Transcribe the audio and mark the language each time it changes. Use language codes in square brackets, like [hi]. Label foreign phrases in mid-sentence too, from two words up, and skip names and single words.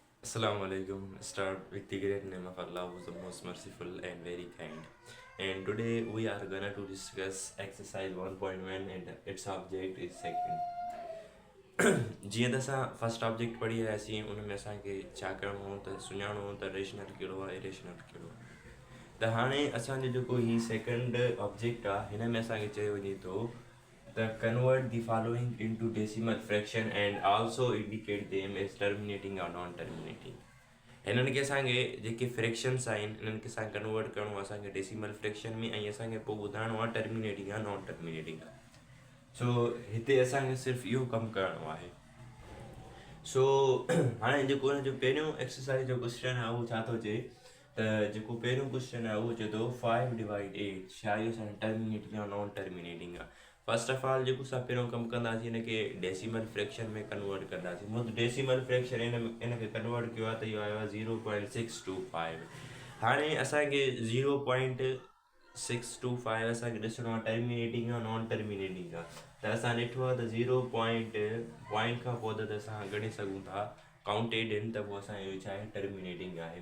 [ar] السلام عليكم. [en] Start with the great name of Allah, who is the most merciful and very kind. And today we are gonna to discuss exercise 1.1 and its object is second. [sd] जीअं त असां [en] first object [sd] पढ़ी रहियासीं उन में असांखे छा करिणो हो त सुञाणो हो त रेशनल कहिड़ो आहे इरेशनल कहिड़ो आहे। त हाणे असांजो जेको ही [en] second object [sd] आहे हिन में असांखे चयो वञे थो त [en] convert the following into decimal fraction and also indicate them as terminating or non-terminating। [sd] हिननि खे असांखे जेके फ्रैक्शन्स आहिनि इन्हनि खे असांखे कन्वर्ट करिणो आहे असांखे [en] decimal fraction [sd] में ऐं असांखे पोइ ॿुधाइणो आहे टर्मिनेटिंग आहे [en] non terminating [sd] आहे। सो हिते असांखे सिर्फ़ु इहो कमु करिणो आहे। सो हाणे जेको हिनजो पहिरियों एक्सरसाइज जो क्वेश्चन आहे उहो छा थो चए त जेको पहिरियों क्वेश्चन आहे उहो चए थो 5/8 छा इहो असांजो टर्मिनेटिंग आहे [en] non terminating [sd] आहे। [en] first of all [sd] जेको असां पहिरियों कमु कंदासीं हिनखे [en] decimal fraction [sd] में कन्वर्ट कंदासीं। मुंहिंजो [en] decimal fraction [sd] हिनखे कन्वर्ट कयो आहे त इहो आयो आहे 0.625। हाणे असांखे 0.625 असांखे ॾिसणो आहे टर्मिनेटिंग आहे [en] non terminating [sd] आहे। त असां ॾिठो आहे त 0 पॉइंट खां पोइ त असां ॻणे सघूं था काउंटेड आहिनि त पोइ असांजो छा आहे टर्मिनेटिंग आहे।